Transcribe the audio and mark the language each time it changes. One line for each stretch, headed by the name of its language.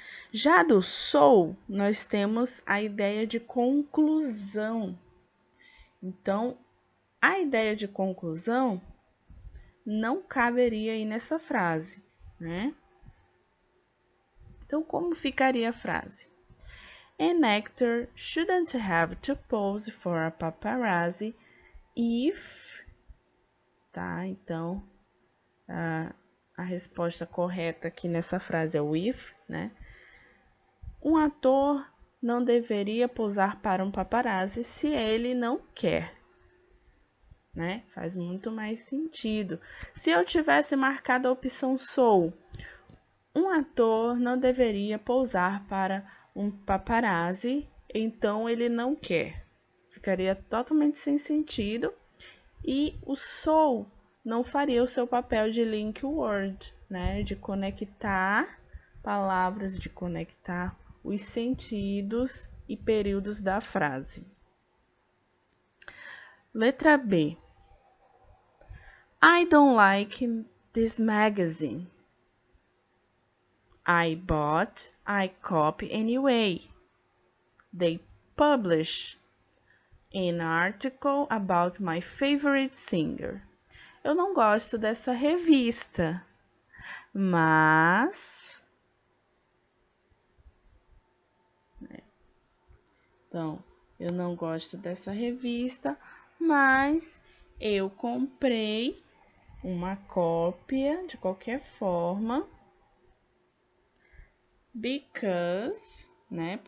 Portuguese: Já do so, nós temos a ideia de conclusão. Então, a ideia de conclusão não caberia aí nessa frase, né? Então, como ficaria a frase?
English: An actor shouldn't have to pose for a paparazzi if, tá?
Portuguese: Então, a resposta correta aqui nessa frase é o if, né? Um ator não deveria posar para um paparazzi se ele não quer, né? Faz muito mais sentido. Se eu tivesse marcado a opção sou, um ator não deveria posar para um paparazzi, então ele não quer. Ficaria totalmente sem sentido, e o sou não faria o seu papel de link word, né? De conectar palavras, de conectar os sentidos e períodos da frase. Letra B.
English: I don't like this magazine. I bought a copy anyway. They published an article about my favorite singer.
Portuguese: Eu não gosto dessa revista, mas... Então, eu não gosto dessa revista, mas eu comprei uma cópia de qualquer forma, because, né?